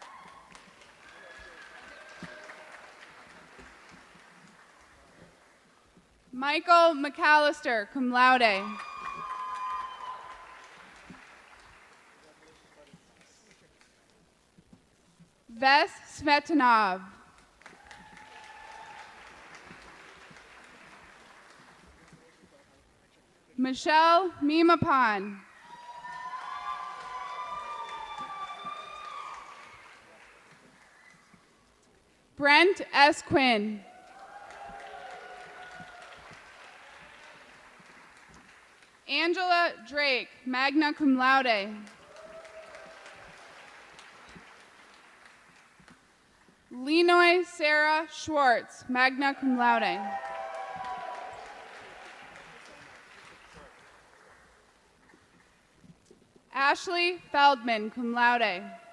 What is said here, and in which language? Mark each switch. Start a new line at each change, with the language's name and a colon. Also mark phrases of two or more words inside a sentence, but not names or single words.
English: Michael McAllister,
Latin: cum laude.
English: Ves Smetanov. Michelle Mimapan. Brent S. Quinn. Angela Drake,
Latin: magna cum laude.
English: Lenoy Sarah Schwartz,
Latin: magna cum laude.
English: Ashley Feldman,
Latin: cum laude.